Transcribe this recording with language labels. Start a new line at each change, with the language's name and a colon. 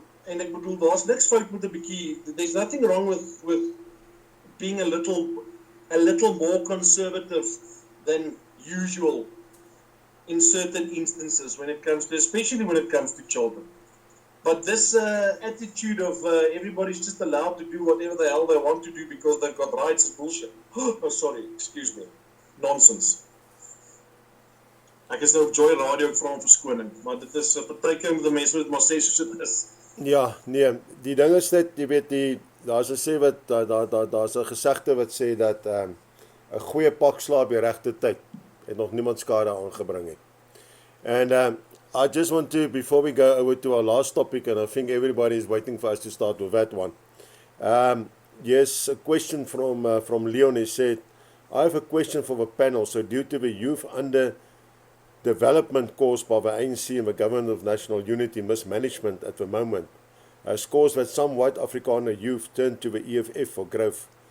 Afrikaans: En ek bedoel, daar's niks fout met 'n bietjie.
English: There's nothing wrong with being a little more conservative than usual in certain instances when it comes to, especially when it comes to children. But this attitude of everybody's just allowed to do whatever the hell they want to do because they've got rights is bullshit. Oh, sorry, excuse me. Nonsense.
Afrikaans: Ek is nou op Joy Radio vra om verskoning, maar dit is 'n partykeer met die mense wat maar sê soos dit is. Ja, nee, die ding is net, jy weet, daar's 'n sê wat daar's 'n gesegde wat sê dat 'n goeie pak slaap die regte tyd het nog niemand skade aangebring het.
English: And I just want to, before we go over to our last topic, and I think everybody is waiting for us to start with that one. Yes, a question from Leon. He said, I have a question for the panel. So due to the youth under development caused by the ANC and the Government of National Unity mismanagement at the moment has caused that some white Afrikaner youth turn to the EFF for growth.